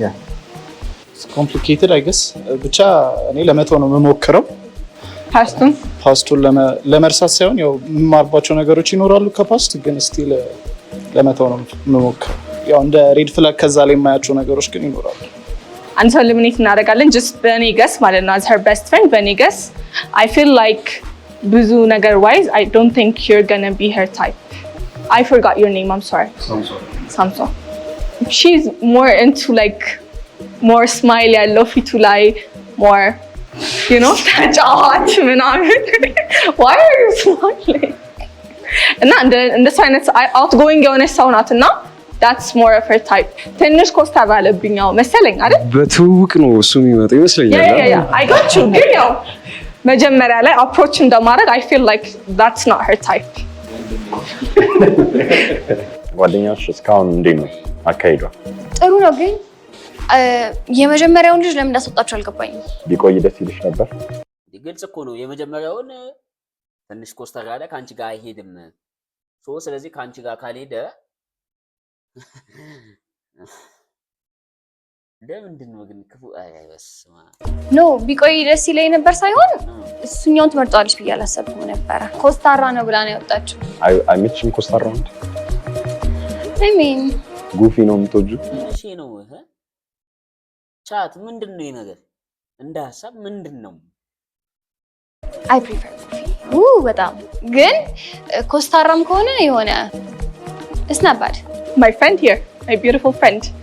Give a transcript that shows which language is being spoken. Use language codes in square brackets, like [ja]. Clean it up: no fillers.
[am] ያ ኮምፕሊኬትድ አይ ገስ ብቻ እኔ ለመተው ነው የምሞክረው። ፓስቱን ለመርሳት ሳይሆን ያው የምማርባቸው ነገሮች ይኖራሉ ከፓስት ግን ስቲል ለመተው ነው የምሞክረው። ያው እንደ ሬድ ፍላግ ከዛ ላይ የማያቸው ነገሮች ግን ይኖራሉ። አንድ ሰው ሊሚኔት እናደርጋለን [en] just በኔ ገስ ማለት ነው as her best friend በኔ ገስ I feel like ብዙ ነገር wise I don't think you're gonna be her type. I forgot your name, I'm sorry. Samson. She's more into like more smile [am] ያለው ፊቱ ላይ [en] more you know [am] ተጫዋች ምናምን [en] why are you smiling እና እንደሱ አይነት outgoing [am] የሆነች ሰው ናት እና [en] that's more of her type. [am] ትንሽ ኮስታ ባለብኛው መሰለኝ አይደል? በትውውቅ ነው እሱ የሚመጣው ይመስለኛል። [en] I got you [am] ግን ያው መጀመሪያ ላይ [en] approach እንደማድረግ I feel like that's not her type. [am] ጓደኛሽ እስካሁን እንዴት ነው አካሂዷ? ጥሩ ነው ግን የመጀመሪያውን ልጅ ለምን እንዳስወጣችሁ አልገባኝም። ቢቆይ ደስ ይልሽ ነበር? ግልጽ እኮ ነው። የመጀመሪያውን ትንሽ ኮስተር ያለ ካንቺ ጋር አይሄድም ስለዚህ ካንቺ ጋር ካልሄደ ለምንድን ነው ግን ክፉ አይበስማ ኖ ቢቆይ ደስ ይለኝ ነበር ሳይሆን እሱኛውን ትመርጣለች ብዬ አላሰብኩም ነበር። ኮስታራ ነው ብላ ነው ያወጣችው። አይመችም ኮስታራ ነው? [en] I mean [am] ጉፊ ነው የምትወጂው? እሺ ነው ቻት ምንድን ነው ነገር እንደ ሐሳብ ምንድን ነው? [en] I prefer [am] ጉፊ በጣም ግን ኮስታራም ከሆነ የሆነ [en] it's not bad. My friend here, my beautiful friend.